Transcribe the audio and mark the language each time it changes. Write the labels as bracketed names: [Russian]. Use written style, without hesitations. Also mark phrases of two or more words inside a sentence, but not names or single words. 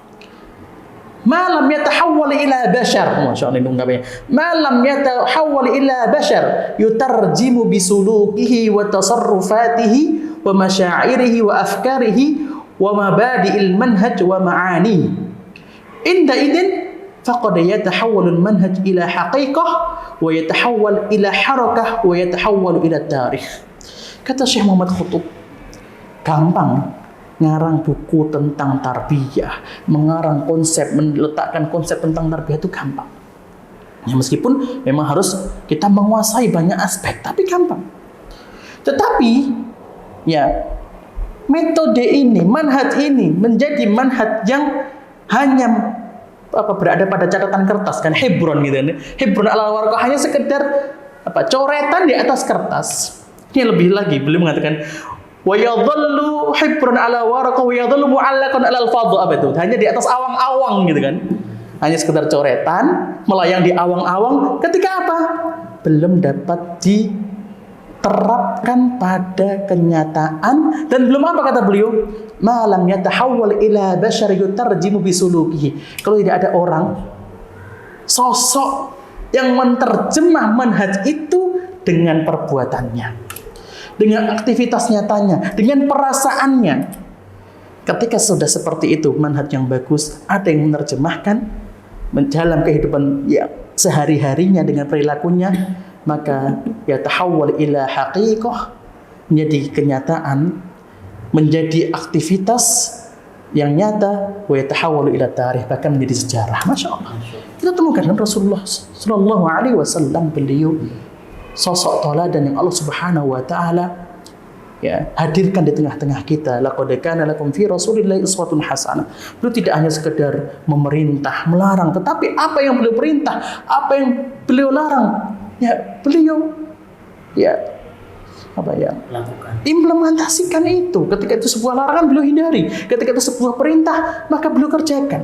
[Arabic] ما لم يتحول إلى بشر ما لم يتحول إلى بشر يترجم بسلوكه وتصرفاته ومشاعره وأفكاره ومبادئ المنهج ومعانيه عندئذ فقد يتحول المنهج إلى حقيقة ويتحول إلى حركة ويتحول إلى تاريخ. [Indonesian] Kata Syekh Muhammad Qutb, gampang ngarang buku tentang tarbiyah, mengarang konsep, meletakkan konsep tentang tarbiyah itu gampang. Ya, meskipun memang harus kita menguasai banyak aspek, tapi gampang. Tetapi ya metode ini, manhaj ini menjadi manhaj yang hanya berada pada catatan kertas, kan hibron gitu kan. [Arabic] حبرا على ورق, [Indonesian] hanya sekedar coretan di atas kertas. Ini lebih lagi, beliau mengatakan [Arabic] ويظل حبرا على ورق ويظل معلقا على الفضاء, [Indonesian] apa itu? Hanya di atas awang-awang gitu kan. Hanya sekedar coretan, melayang di awang-awang, ketika apa? Belum dapat diterapkan pada kenyataan, dan belum apa kata beliau? [Arabic] ما لم يتحول إلى بشر يترجم بسلوكه. [Indonesian] Kalau tidak ada orang, sosok yang menerjemah manhaj itu dengan perbuatannya, dengan aktivitas nyatanya, dengan perasaannya. Ketika sudah seperti itu, manhaj yang bagus, ada yang menerjemahkan dalam kehidupan ya sehari-harinya dengan perilakunya, maka [Arabic] يتحول إلى حقيقة, [Indonesian] menjadi kenyataan, menjadi aktivitas yang nyata, [Arabic] ويتحول إلى تاريخ, [Indonesian] bahkan menjadi sejarah. [Arabic] ما شاء الله. [Indonesian] Kita temukan kan Rasulullah [Arabic] صلى الله عليه وسلم, [Indonesian] beliau sosok teladan yang Allah [Arabic] سبحانه وتعالى [Indonesian] ya hadirkan di tengah-tengah kita. [Arabic] لقد كان لكم في رسول الله أسوة حسنة. [Indonesian] Beliau tidak hanya sekedar memerintah, melarang, tetapi apa yang beliau perintah, apa yang beliau larang, ya beliau lakukan, implementasikan itu. Ketika itu sebuah larangan, beliau hindari. Ketika itu sebuah perintah, maka beliau kerjakan.